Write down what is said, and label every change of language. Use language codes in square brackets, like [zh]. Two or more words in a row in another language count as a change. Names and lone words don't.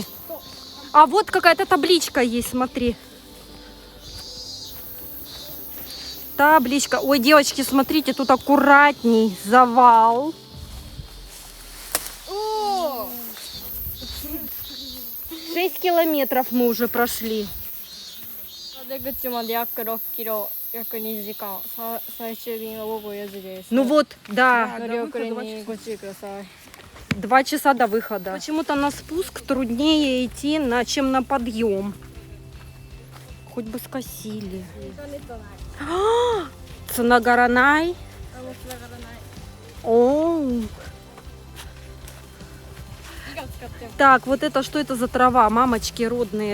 [ru] А вот какая-то табличка есть, смотри. Табличка. Ой, девочки, смотрите, тут аккуратней. Завал. О! 6 километров мы уже прошли. [ja] 出口まで約6キロ、約2時間。最終便は午後4時です。 [ru] Ну вот, да, [ja] 乗り遅れにご注意ください。 [ru] 2 часа до выхода. Почему-то на спуск труднее идти, чем на подъем. Хоть бы скосили. Цунagaранай. О. Так, вот это что это за трава, мамочки родные?